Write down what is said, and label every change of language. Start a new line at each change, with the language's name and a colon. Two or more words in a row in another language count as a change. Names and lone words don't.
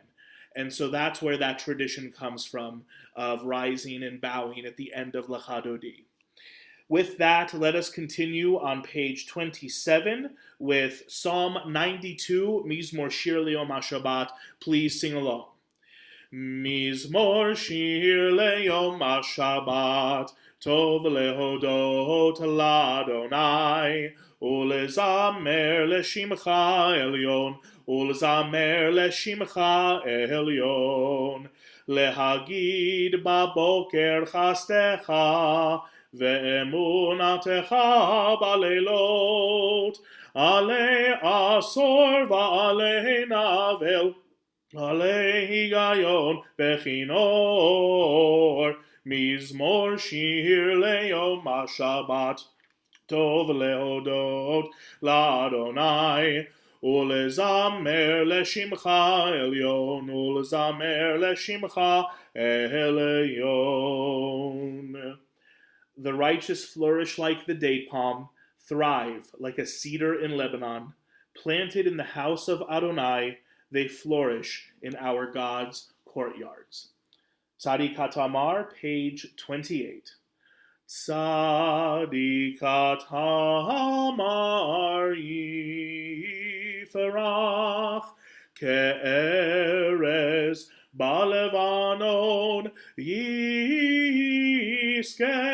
English: And so that's where that tradition comes from, of rising and bowing at the end of Lecha Dodi. With that, let us continue on page 27 with Psalm 92, Mizmor Shir Le'Yom HaShabbat. Please sing along.
Hebrew: מזמור שיר ליום השבת, טוב להודות לאדוני, ולזמר לשמך עליון, ולזמר לשמך עליון, להגיד בבקר חסדך, ואמונתך בלילות, עלי עשור ועלי נבל, עלי הגיון בכנור, מזמור שיר ליום השבת, טוב להודות לאדוני, ולזמר לשמך עליון, ולזמר לשמך עליון.
English: The righteous flourish like the date palm, thrive like a cedar in Lebanon. Planted in the house of Adonai, they flourish in our God's courtyards. Tzadi Katamar, page 28.
Hebrew: צדיק כתמר יפרח כארז בלבנון ישגה